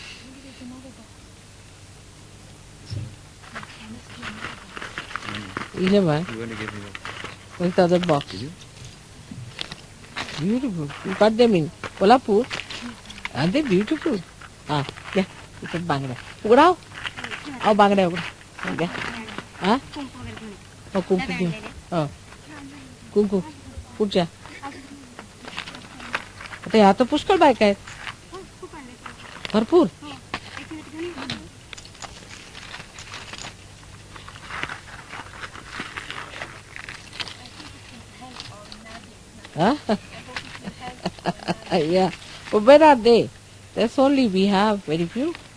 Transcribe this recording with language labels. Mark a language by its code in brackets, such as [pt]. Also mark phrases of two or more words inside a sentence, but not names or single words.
[en] You 11. want to give me Where's the other box? Did you? Beautiful. You got them in Kolhapur? Aren't they beautiful? Ah, yeah. You put bangda. Ugrao? Oh, bangda ugra. Okay. Ah? [mr] Oh, kumku घेऊन. Oh. कुंकू. पुढच्या. आता ह्या तर पुष्कळ बायका आहेत. भरपूर. [en] Huh? Yeah. But where are they? That's only we have very few.